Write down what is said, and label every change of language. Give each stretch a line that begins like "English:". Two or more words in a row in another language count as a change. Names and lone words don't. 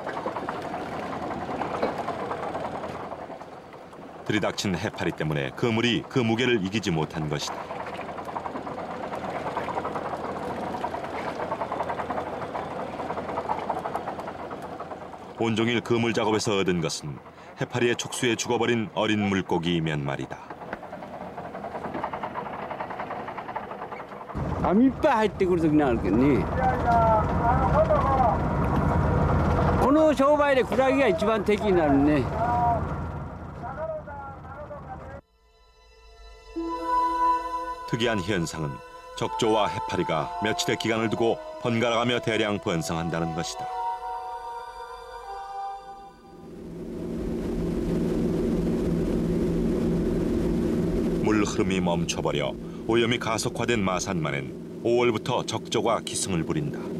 Korean: 들이닥친 해파리 때문에 그물이 그 무게를 이기지 못한 것이다. 온종일 그물 작업에서 얻은 것은 해파리의 촉수에 죽어버린 어린 물고기 몇 마리다.
Japanese: 網いっぱい入ってくる時なんあるけどね。この商売でクラゲが一番敵になるね。
Korean: 특이한 현상은 적조와 해파리가 며칠의 기간을 두고 번갈아가며 대량 번성한다는 것이다. 물 흐름이 멈춰버려 오염이 가속화된 마산만엔 5월부터 적조가 기승을 부린다.